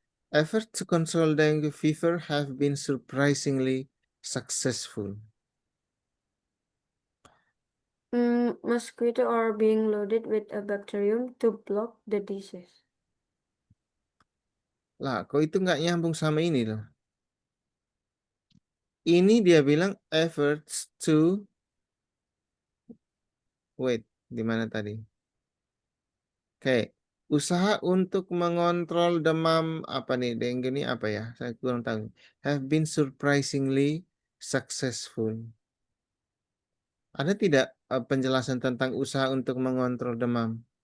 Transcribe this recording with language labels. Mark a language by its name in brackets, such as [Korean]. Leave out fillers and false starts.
[English] Efforts to control dengue fever have been surprisingly successful. mosquito are being loaded with a bacterium to block the disease. [Indonesian] Lah, kok itu nggak nyambung sama ini loh. Ini dia bilang [English] efforts to wait, [Indonesian] di mana tadi? Oke, usaha untuk mengontrol demam apa nih? Dengue ini apa ya? Saya kurang tahu. [English] Have been surprisingly successful. [Indonesian] Ada tidak penjelasan tentang usaha untuk mengontrol demam?